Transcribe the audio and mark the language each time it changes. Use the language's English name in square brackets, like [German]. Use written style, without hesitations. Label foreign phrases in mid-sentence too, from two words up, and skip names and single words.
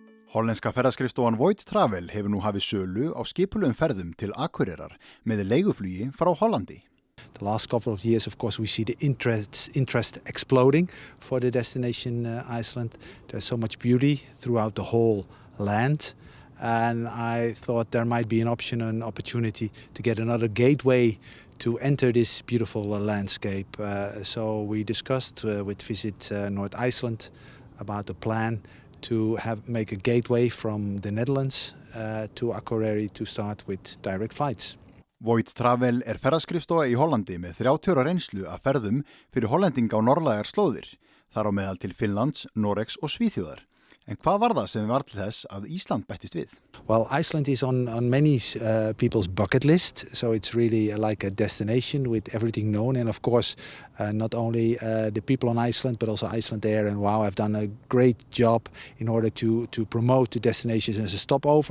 [Icelandic] Hollenska ferðaskrifstofan Voigt Travel hefur nú hafið sölu á skipulegum ferðum til Akureyrar með leiguflugi frá Hollandi. [English] The last couple of years, of course, we see the interest exploding for the destination Iceland. There's so much beauty throughout the whole land. And I thought there might be an opportunity to get another gateway to enter this beautiful landscape. So we discussed with Visit North Iceland about the plan to make a gateway from the Netherlands to Akureyri to start with direct flights. [Icelandic] Voigt Travel ferðaskrifstofa í Hollandi með 30 ára reynslu af ferðum fyrir hollendinga á norðlægar slóðir, þar á meðal til Finnlands, Noregs og Svíþjóðar. En hvað var það sem var til þess að Ísland bættist við? [English] Well, Iceland is on many people's bucket list, so it's really like a destination with everything known. And of course, not only the people on Iceland, but also Icelandair and WOW have done a great job in order to promote the destinations as a stopover.